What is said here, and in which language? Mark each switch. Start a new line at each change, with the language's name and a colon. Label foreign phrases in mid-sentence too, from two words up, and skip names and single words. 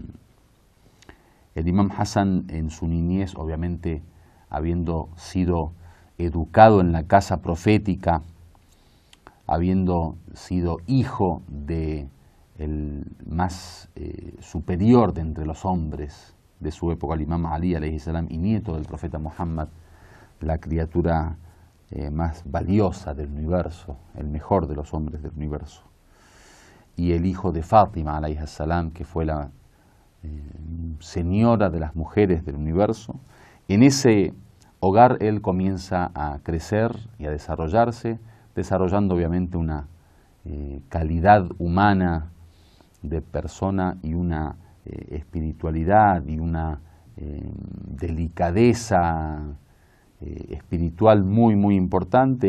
Spanish: El imam Hasan en su niñez, obviamente habiendo sido educado en la casa profética, habiendo sido hijo de el más superior de entre los hombres de su época, el imam Ali
Arabic: عليه السلام,
Spanish: y nieto del profeta Muhammad, la criatura más valiosa del universo, el mejor de los hombres del universo, y el hijo de Fátima
Arabic: عليه السلام,
Spanish: que fue la señora de las mujeres del universo. En ese hogar él comienza a crecer y a desarrollarse, desarrollando obviamente una calidad humana de persona y una espiritualidad y una delicadeza espiritual muy muy importante.